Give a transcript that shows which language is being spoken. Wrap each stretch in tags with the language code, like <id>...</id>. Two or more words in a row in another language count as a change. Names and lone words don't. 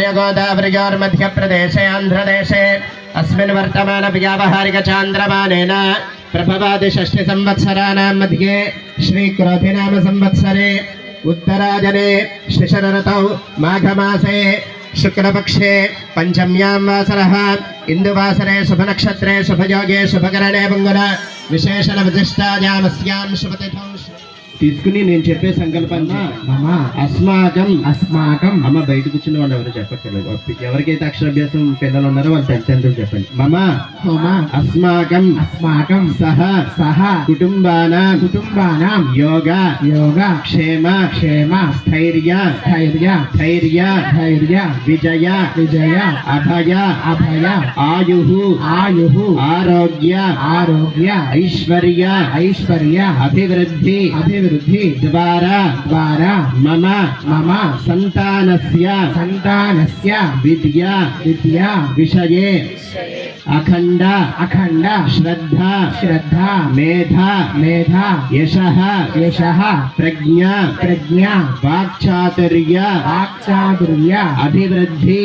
<sa>गोदावरीयोर्मध्यप्रदेशे आन्ध्रदेशे अस्मिन् वर्तमान व्यावहारिक चान्द्रमानेन प्रभवादि षष्टि संवत्सराणां मध्ये श्रीक्रोधिनाम संवत्सरे उत्तरायणे शिशिरऋतौ माघमासे शुक्लपक्षे पंचम्यां वासरः इंदुवासरे शुभनक्षत्रे शुभयोगे शुभकरणे मंगल विशेषण विशिष्टायामस्यां शुभतिथौ</sa> <te>తీసుకుని నేను చెప్పే సంకల్పాన్ని</te> <sa>అస్మాకం అస్మాకం</sa> <te>అమ్మ బయట కూర్చున్న వాళ్ళు ఎవరు చెప్పక్కర్లేదు ఎవరికైతే అక్షరాభ్యాసం పిల్లలు ఉన్నారో వాళ్ళు తల్లిదండ్రులు చెప్పండి</te> <sa>మమ అస్మాకం అస్మాకం సహ సహ కుటుంబానాం యోగ యోగ క్షేమ క్షేమ స్థైర్య స్థైర్య ధైర్య ధైర్య విజయ విజయ అభయ అభయ ఆయు ఆయు ఆరోగ్య ఆరోగ్య ఐశ్వర్య ఐశ్వర్య అభివృద్ధి అభివృద్ధి द्वारा द्वारा मम मम संतानस्य विद्या विद्या विषये अखंड अखंड श्रद्धा श्रद्धा मेधा मेधा यशः यशः प्रज्ञा प्रज्ञा वाक्चातुर्य वाक्चातुर्य अभिवृद्धि</sa>